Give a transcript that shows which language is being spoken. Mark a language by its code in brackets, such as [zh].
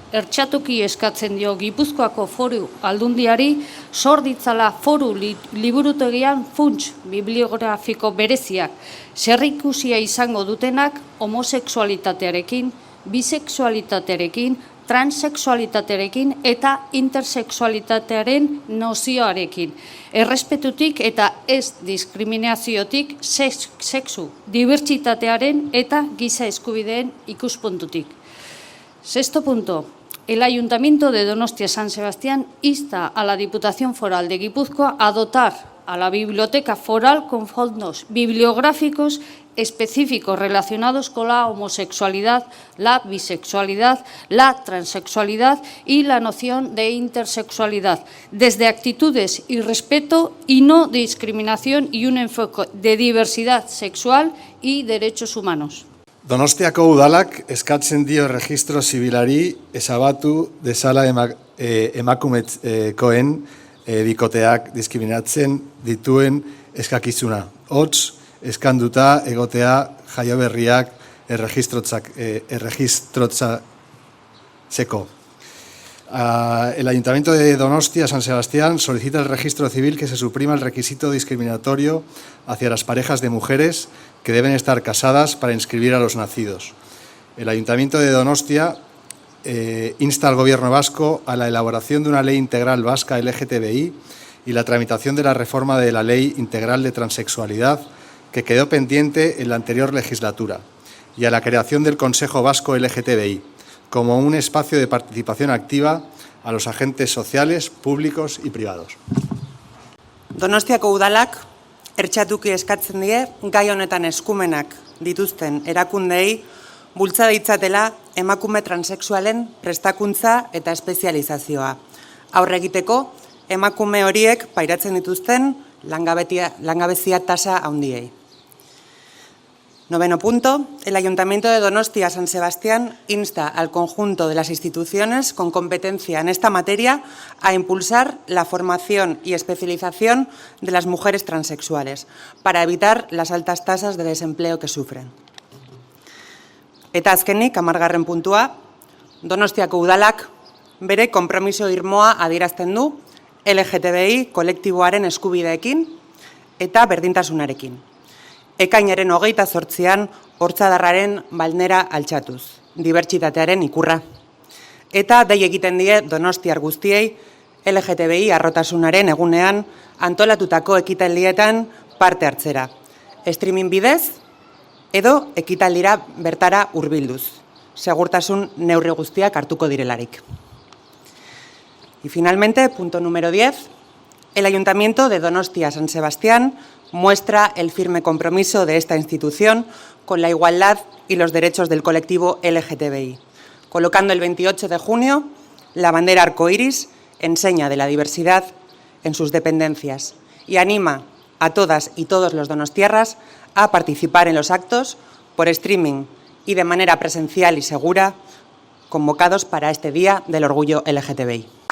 [eu] ertxatuki eskatzen dio Gipuzkoako Foru Aldundiari sor ditzala foru liburutegian funts bibliografiko bereziak, zerrikusia izango dutenak homosexualitatearekin, bisexualitatearekin, transexualitatearekin eta intersexualitatearen nozioarekin. Errespetutik eta ez diskriminaziotik, sexu dibertsitatearen eta giza eskubideen ikuspuntutik. [es] Sexto punto. El Ayuntamiento de Donostia San Sebastián insta a la Diputación Foral de Guipúzcoa a dotar a la Biblioteca Foral con fondos bibliográficos específicos relacionados con la homosexualidad, la bisexualidad, la transexualidad y la noción de intersexualidad, desde actitudes y respeto y no discriminación y un enfoque de diversidad sexual y derechos humanos. [eu] Donostiako udalak eskatzen dio erregistro zibilari ezabatu dezala emakumekoen bikoteak diskriminatzen dituen eskakizuna. Hots, eskanduta egotea jaioberriak erregistrotzeko. [es] El Ayuntamiento de Donostia San Sebastián solicita el registro civil que se suprima el requisito discriminatorio hacia las parejas de mujeres que deben estar casadas para inscribir a los nacidos. El Ayuntamiento de Donostia insta al Gobierno vasco a la elaboración de una ley integral vasca LGTBI y la tramitación de la reforma de la Ley Integral de Transexualidad que quedó pendiente en la anterior legislatura y a la creación del Consejo Vasco LGTBI como un espacio de participación activa a los agentes sociales, públicos y privados. [eu] Donostiako udalak ertxatuki eskatzen die gai honetan eskumenak dituzten erakundeei bultza ditzatela emakume transexualen prestakuntza eta espezializazioa. Aurre egiteko emakume horiek pairatzen dituzten langabezia tasa handiei. [es] Noveno punto. El Ayuntamiento de Donostia San Sebastián insta al conjunto de las instituciones con competencia en esta materia a impulsar la formación y especialización de las mujeres transexuales para evitar las altas tasas de desempleo que sufren. [eu] Eta azkenik, 10. puntua, Donostiako udalak bere konpromiso irmoa adierazten du LGTBI kolektiboaren eskubideekin eta berdintasunarekin. Ekainaren 28an Hortzadarraren balnera altxatuz, dibertsitatearen ikurra. Eta dei egiten die donostiar guztiei LGTBI harrotasunaren egunean antolatutako ekitaldietan parte hartzera. Streaming bidez edo ekitaldira bertara hurbilduz. Segurtasun neurri guztiak hartuko direlarik. [es] Y finalmente, punto número 10. El Ayuntamiento de Donostia San Sebastián muestra el firme compromiso de esta institución con la igualdad y los derechos del colectivo LGTBI, colocando el 28 de junio la bandera arcoíris en seña de la diversidad en sus dependencias y anima a todas y todos los donostiarras a participar en los actos por streaming y de manera presencial y segura convocados para este Día del Orgullo LGTBI.